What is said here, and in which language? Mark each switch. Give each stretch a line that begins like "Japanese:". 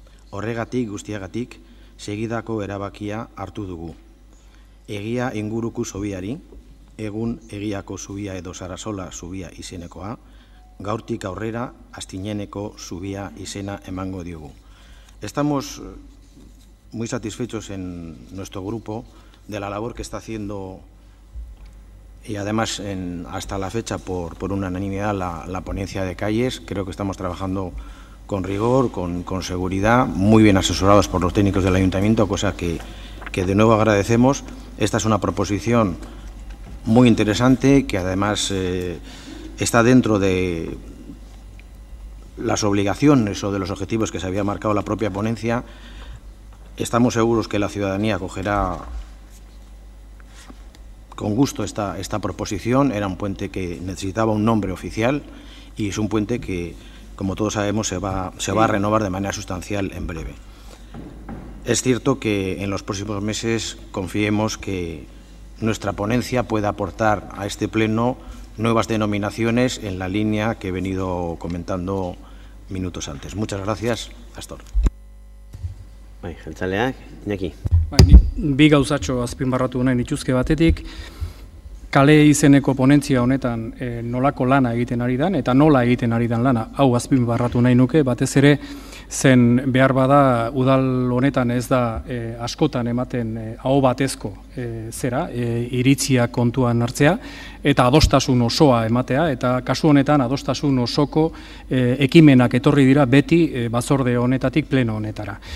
Basque: Horregatik guztiagatik segidako erabakia hartu dugu. Egia inguruko zubiari, egun Egiako zubia edo Sarasola zubia izenekoa, gaurtik aurrera Astineneko zubia izena emango diogu.
Spanish: Estamos muy satisfechos en nuestro grupo de la labor que está haciendo y además hasta la fecha por unanimidad la ponencia de calles. Creo que estamos trabajando con rigor, con seguridad, muy bien asesorados por los técnicos del Ayuntamiento, cosa que de nuevo agradecemos. Esta es una proposición muy interesante que además está dentro de las obligaciones o de los objetivos que se había marcado la propia ponencia. Estamos seguros que la ciudadanía acogerá con gusto esta proposición. Era un puente que necesitaba un nombre oficial y es un puente que, como todos sabemos, se va a renovar de manera sustancial en breve. Es cierto que en los próximos meses confiemos que nuestra ponencia pueda aportar a este pleno nuevas denominaciones en la línea que he venido comentando minutos antes. Muchas gracias. Astor.
Basque: Bai, jeltzaleak, Iñaki. Bi gauzatxo azpimarratu nahi nituzke batetik, kale izeneko ponentzia honetan nolako lana egiten ari dan, eta nola egiten ari dan lana, hau azpimarratu nahi nuke, batez ere, zen behar bada udal honetan ez da askotan ematen aho batezko iritzia kontuan hartzea, eta adostasun osoa ematea, eta kasu honetan adostasun osoko ekimenak etorri dira beti batzorde honetatik pleno honetara.